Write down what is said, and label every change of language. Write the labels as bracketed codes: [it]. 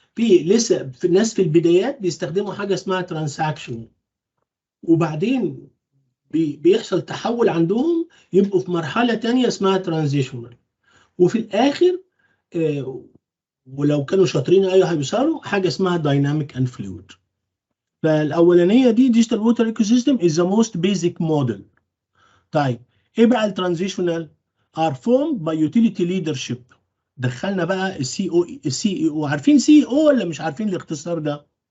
[ar] في لسه في الناس في البدايات بيستخدموا حاجه اسمها ترانزاكشن، وبعدين بيحصل تحول عندهم يبقوا في مرحله ثانيه اسمها ترانزيشنال، وفي الاخر ولو كانوا شاطرين هيوصلوا حاجه اسمها دايناميك اند فلويد. فالاولانيه دي [en] Digital water ecosystem is the most basic model. [ar] طيب ايه بقى الترانزيشنال؟ [en] are formed by utility leadership. [ar] دخلنا بقى السي اي او. عارفين سي او ولا مش عارفين الاختصار ده؟